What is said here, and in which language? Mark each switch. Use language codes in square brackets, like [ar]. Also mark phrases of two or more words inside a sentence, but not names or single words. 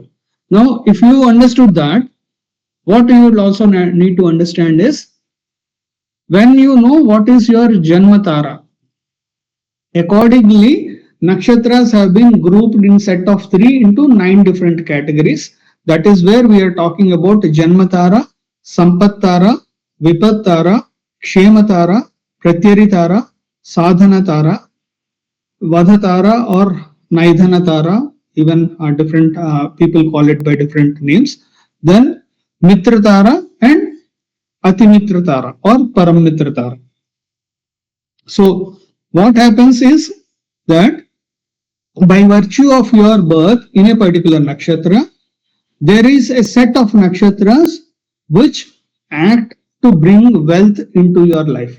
[en] Now, if you understood that, what you will also need to understand is When you know what is your Janma Tara, accordingly, nakshatras have been grouped in set of 3 into 9 different categories. That is where we are talking about Janma Tara, Sampat Tara, Vipat Tara, Kshema Tara, Pratyari Tara, Sadhana Tara, Vadhatara or Naidhana Tara, even different people call it by different names. Then Mitra Tara and Atimitra Tara or Paramitra Tara. So what happens is that by virtue of your birth in a particular nakshatra, there is a set of nakshatras which act to bring wealth into your life.